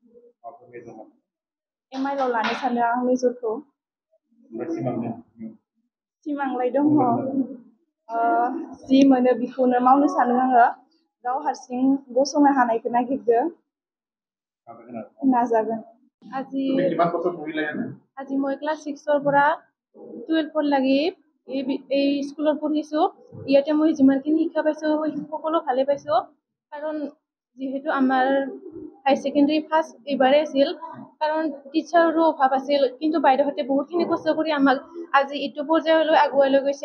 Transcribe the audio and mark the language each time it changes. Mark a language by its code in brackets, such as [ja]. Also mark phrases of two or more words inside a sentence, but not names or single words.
[brx] MIL आव लानो सानदों आं मेजरखौ। सिमांलाय दङ। जि मोनो बेखौनो मावनो सानो आङो। गाव हारसिं गसंनो हानायखौ नागिरदो। नाजागोन। [as] আজি মই ক্লাছ 6 পৰা 12 লাগি এই স্কুলত পঢ়িছো। ইয়াতে মই যিমানখিনি শিক্ষা পাইছো সকলো ভালে পাইছো, কাৰণ যিহেতু আমাৰ [en] high secondary first [as] এইবাৰে আছিল, কাৰণ টিচাৰৰো অভাৱ আছিল, কিন্তু বাইদেউহঁতে বহুতখিনি কষ্ট কৰি আমাক আজি এইটো পৰ্যায়লৈ আগুৱাই লৈ গৈছে।